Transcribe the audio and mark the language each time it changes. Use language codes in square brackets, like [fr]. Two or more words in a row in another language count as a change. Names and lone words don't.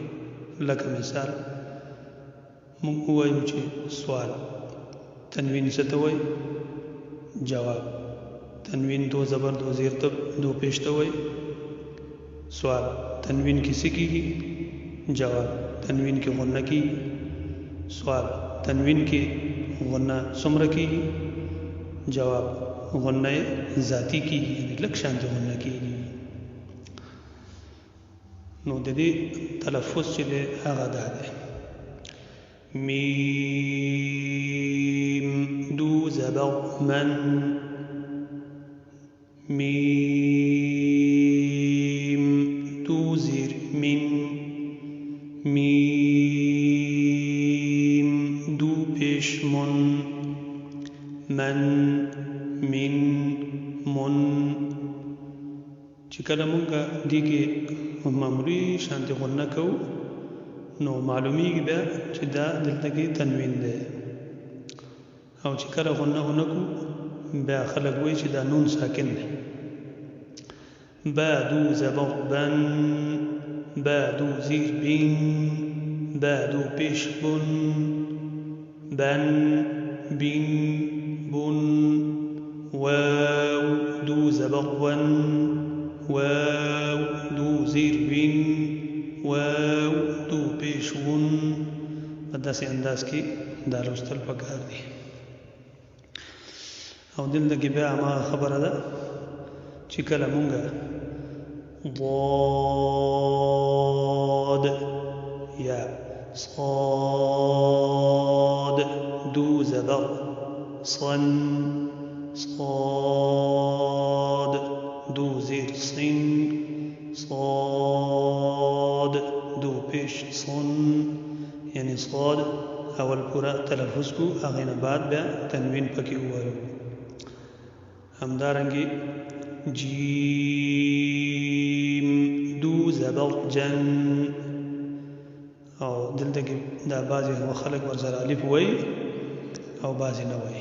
[ps] لکه مثال مونږ وایو چې سوال تنوین څه ته وایي، جواب تنوین دو زبر دو زیر تب دو پیش ته وایي. سوال تنوین کې څه کېږي، جواب تنوین کې غنه کېږي. سوال تنوین کې غنه څومره کېږي، جواب غنه ذاتی کېږي یعنې لږ شانتې غنه کېږي. نو د دې تلفظ چې دی هغه دا دی: میم دو زبر من، میم دو زیر من، میم دو پیش من، من من من. چې کله مونږه دې کې معمولي شانتې غنه کوو نو معلومیږي بیا چې دا دلته کې تنوین دی. او چې کله غنه ونه کوو بیا خلک وایي چې دا نون ساکن دی. با دو زبر بن، با دو زیر بین، با دو پیش بن، بن بین بن. واو دو زبر ون، واو دو زیر بین، واو دو پیش ون. په داسې انداز کې دا لوستل پکار دي. او دلته کې بیا هماغه خبره ده چې کله مونږه ضاد یا صاد دو زبر صن، صاد دو زیر صن، صاد دو پیش صن یعنی صاد اول پورا تلفظ کو هغې نه بعد بیا تنوین پکې ووایو. همدارنګې جیم دو زبر جن. او دلته کې دا بعضې خلک ورسره الف وایي او بعضې نه وایي.